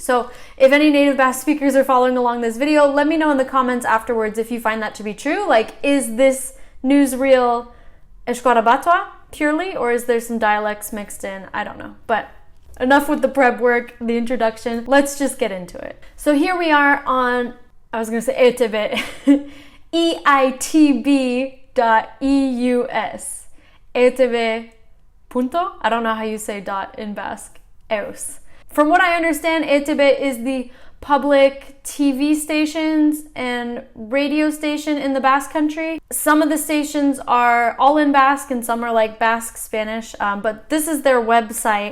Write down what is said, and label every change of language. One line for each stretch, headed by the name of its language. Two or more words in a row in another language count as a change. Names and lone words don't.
English: So if any native Basque speakers are following along this video, let me know in the comments afterwards if you find that to be true. Like, is this newsreel Euskara Batua purely, or is there some dialects mixed in? I don't know. But enough with the prep work, the introduction. Let's just get into it. So here we are on, I was going to say eitb, eitb.eus. eitb. Punto? I don't know how you say dot in Basque. Eus. From what I understand, eitb is the public TV stations and radio station in the Basque country. Some of the stations are all in Basque and some are like Basque Spanish, but this is their website.